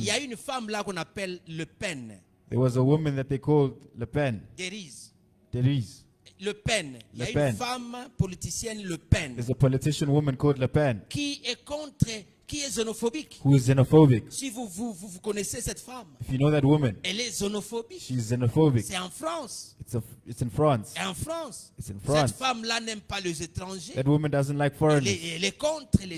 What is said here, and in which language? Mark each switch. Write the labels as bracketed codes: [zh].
[fr] y a une femme là qu'on appelle Le Pen. [en] there was a woman that they called Le Pen. [fr] Denise. [en] Therese. [fr] Le Pen. Il y a [en] Le [fr] une [en] Pen. [fr] femme politicienne, Le Pen, [en] There's a politician woman called Le Pen [fr] qui est contre, qui est xénophobique. [en] who is xenophobic. [fr] Si vous connaissez cette femme, [en] If you know that woman, [fr] elle est xénophobique. [en] she's xenophobic. [fr] C'est en France. [en] It's in France. [fr] Et en France, [en] It's in [fr] cette [en] France. [fr] femme-là n'aime pas les étrangers. [en] That woman doesn't like [fr] Elle [en] foreigners. [fr] est, elle est contre les